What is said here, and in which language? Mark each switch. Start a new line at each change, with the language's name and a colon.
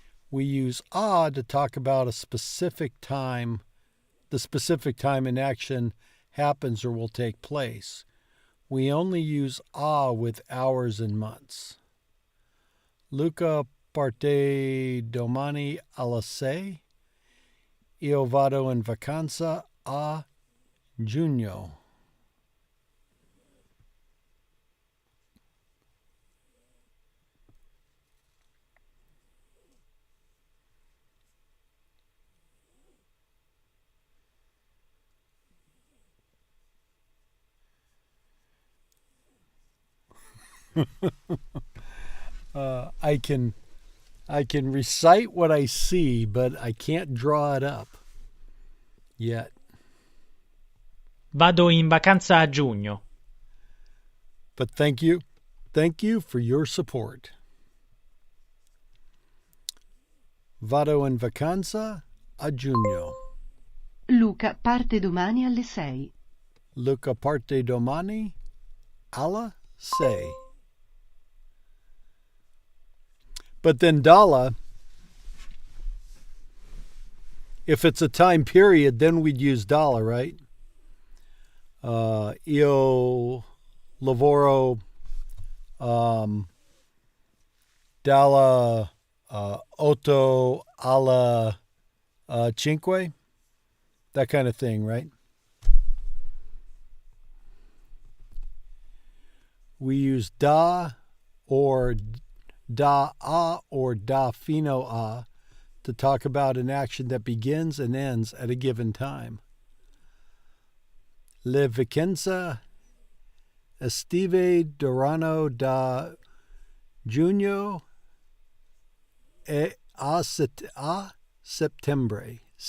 English: We use a to talk about a specific time, the specific time an action happens or will take place. We only use a with hours and months. Luca
Italian: parte domani alle 6. Io vado in vacanza a giugno.
English: I can recite what I see, but I can't draw it up yet.
Italian: Vado in vacanza a giugno.
English: But thank you for your support.
Italian: Vado in vacanza a giugno. Luca parte domani alle 6. Luca parte domani alle 6.
English: But then Dalla, if it's a time period, then we'd use Dalla, right?
Italian: Io lavoro dalla 8 alla 5.
English: That kind of thing, right? We use da or da a or da fino a to talk about an action that begins and ends at a given time.
Italian: Le vacanze estive durano da giugno e a settembre.